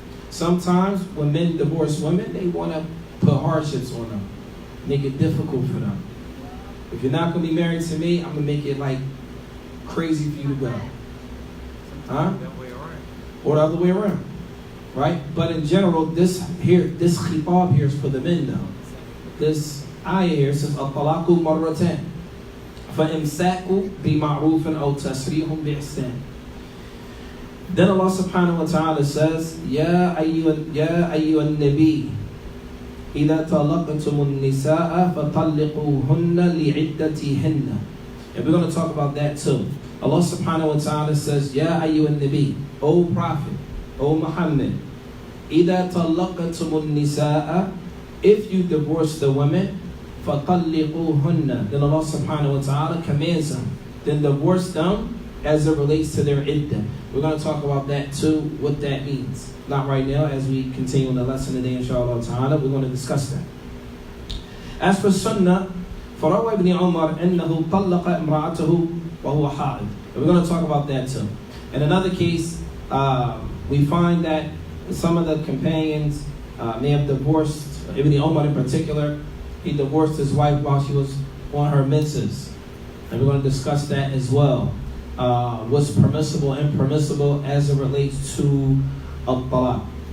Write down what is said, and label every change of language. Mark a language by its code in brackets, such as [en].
[en] Sometimes when men divorce women, they want to put hardships on them, make it difficult for them. If you're not going to be married to me, I'm going to make it like crazy for you to go. Huh? Or the other way around. Right? But in general, this khitab here is for the men now. This ayah here says, [ar] الطلاق مرتان فإمساك بمعروف أو تسريح بإحسان. [en] Then Allah subhanahu wa ta'ala says, [ar] Ya ayyuhan nabi, إِذَا طَلَّقْتُمُ النِّسَاءَ فَطَلِّقُوهُنَّ لِعِدَّتِهِنَّ. [en] And we're going to talk about that too. Allah subhanahu wa ta'ala says, [ar] Ya ayyuhan nabi, [en] O Prophet, O Muhammad, [ar] إِذَا طَلَّقْتُمُ النِّسَاءَ, [en] if you divorce the women, [ar] فَطَلِّقُوهُنَّ, [en] then Allah subhanahu wa ta'ala commands them, then divorce them as it relates to their iddah. We're going to talk about that too, what that means. Not right now, as we continue on the lesson today, inshallah ta'ala, we're going to discuss that. As for sunnah, [ar] فَرَوَى ابْنِ عُمَرْ أَنَّهُ طَلَّقَ إِمْرَأَتَهُ وَهُوَ حَائِضٌ. [en] And we're going to talk about that too. In another case, we find that some of the companions may have divorced, Ibn Umar in particular, he divorced his wife while she was on her menses. And we're going to discuss that as well. What's permissible and impermissible as it relates to Talaaq.